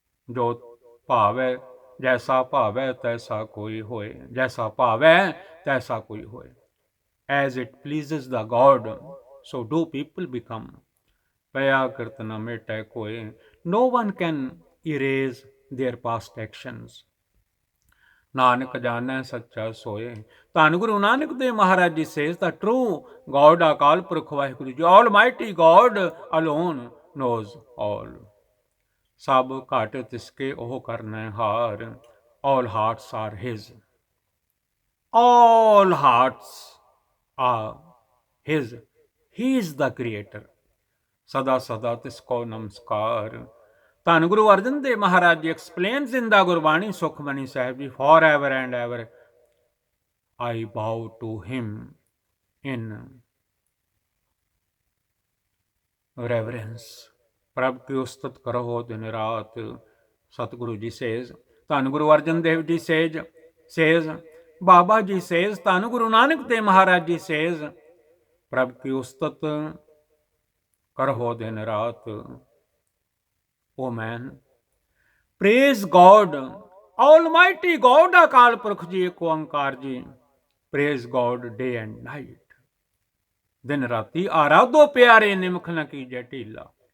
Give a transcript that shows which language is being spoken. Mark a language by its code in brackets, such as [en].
[hi] जो भावै जैसा भावै तैसा कोई होए. जैसा भावै तैसा कोई होए. [en] As it pleases the God, so do people become. [hi] पया कृत न मेटै कोय. [en] No one can erase their past actions. [pa] Nanak ਜਾਣੈ ਸੱਚਾ ਸੋਏ. [en] ਧੰਨ Guru Nanak Dev Maharaj ji says, the true God, Akal Purakh Waheguru ji, Almighty God alone knows all. [pa] ਸਭ ਘਟ ਤਿਸਕੇ ਉਹ ਕਰਨੈ ਹਾਰ. [en] All hearts are his. All hearts are his. He is the creator. [pa] ਸਦਾ ਸਦਾ ਤਿਸਕੋ ਨਮਸਕਾਰ. [en] ਧੰਨ Guru Arjan Dev Maharaj ji explains in the Gurbani Sukhmani Sahib ji, for ever and ever I bow to him in reverence. [pa] ਪ੍ਰਭ ਕੀ ਉਸਤਤ ਕਰੋ ਦਿਨ ਰਾਤ. ਸਤਿਗੁਰੂ ਜੀ says, ਧੰਨ ਗੁਰੂ ਅਰਜਨ ਦੇਵ ਜੀ says, ਬਾਬਾ ਜੀ says, ਧੰਨ ਗੁਰੂ ਨਾਨਕ ਦੇਵ ਮਹਾਰਾਜ ਜੀ says, ਪ੍ਰਭ ਕੀ ਉਸਤਤ ਕਰੋ ਦਿਨ ਰਾਤ. [en] Oh man, praise God, Almighty God, Akal Purakh ji, Ik Onkar ji. Praise God day and night. [pa] ਦਿਨ ਰਾਤੀ ਆਰਾਧੋ ਪਿਆਰੇ, ਨਿਮਖ ਨ ਕੀਜੈ ਢੀਲਾ.